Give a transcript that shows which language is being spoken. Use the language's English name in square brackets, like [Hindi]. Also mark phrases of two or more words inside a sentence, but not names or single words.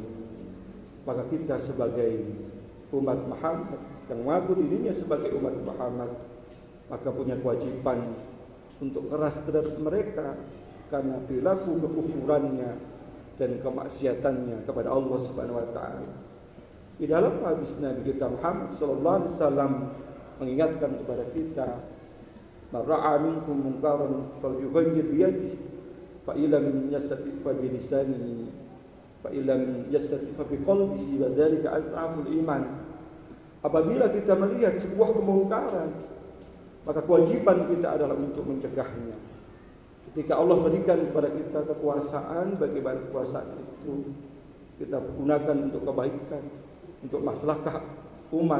[Indonesian] Maka kita sebagai umat Muhammad yang mengaku dirinya sebagai umat Muhammad, maka punya kewajiban untuk keras terhadap mereka karena perilaku kekufurannya dan kemaksiatannya kepada Allah [Arabic] سبحانه وتعالى. [Indonesian] Di dalam hadis Nabi kita Muhammad [Arabic] صلى الله عليه وسلم [Indonesian] mengingatkan kepada kita, [Arabic] "من رأى منكم منكرا فليغيره بيده، فإن لم يستطع فبلسانه، فإن لم يستطع فبقلبه، وذلك أضعف الإيمان." [Indonesian] Apabila kita melihat sebuah kemungkaran, maka kewajiban kita adalah untuk mencegahnya. Ketika Allah berikan kepada kita kekuasaan, bagaimana kekuasaan itu kita gunakan untuk kebaikan, untuk maslahah umat.